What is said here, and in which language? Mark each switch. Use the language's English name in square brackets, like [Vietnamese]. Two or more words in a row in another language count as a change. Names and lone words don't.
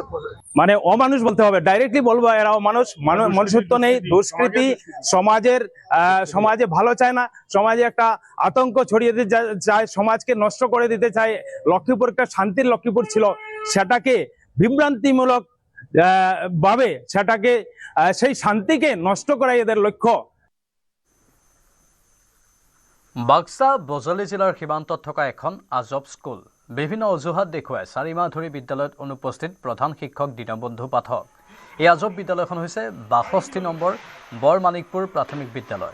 [Bangla] মানে অমানুষ বলতে হবে, ডাইরেক্টলি বলবো এরা মনুষ্যত্ব নেই, দুষ্কৃতি, সমাজে ভালো চায় না, সমাজে একটা আতঙ্ক ছড়িয়ে দিতে চায়, সমাজকে নষ্ট করে দিতে চায়। লক্ষ্মীপুর একটা শান্তির লক্ষ্মীপুর ছিল, সেটাকে বিভ্রান্তিমূলক ভাবে সেটাকে সেই শান্তিকে নষ্ট করাই এদের লক্ষ্য। [Assamese] বাক্সা বজলি জিলাৰ সীমান্তত থকা এখন আজব স্কুল। বিভিন্ন অজুহাত দেখুৱাই 4 মাহ ধৰি বিদ্যালয়ত অনুপস্থিত প্ৰধান শিক্ষক দীনবন্ধু পাঠক। এই আজব বিদ্যালয়খন হৈছে 62 নম্বৰ বৰমানিকপুৰ প্ৰাথমিক বিদ্যালয়।